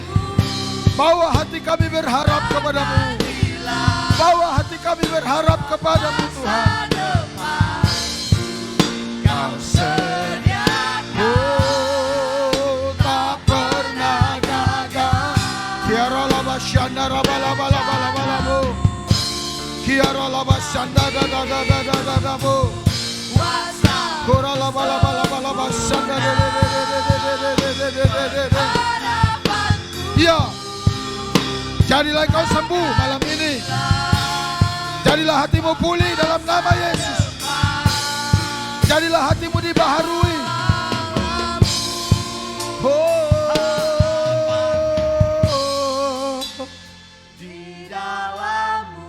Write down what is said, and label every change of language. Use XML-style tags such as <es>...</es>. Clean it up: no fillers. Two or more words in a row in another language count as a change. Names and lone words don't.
<ms>Bawa hati kami berharap kepadamu. Bawa hati kami berharap kepadamu, Tuhan. Kau sedia. Oh, tak pernah gagal. Kiara laba shanda raba laba laba laba labo. Kiara laba shanda da da da da da da da bo. Kora laba laba laba laba shanda da da da da da da da da da. Ya, jadilah kau sembuh malam ini. Jadilah hatimu pulih dalam nama Yesus. Jadilah hatimu dibaharui. Di dalammu</ms>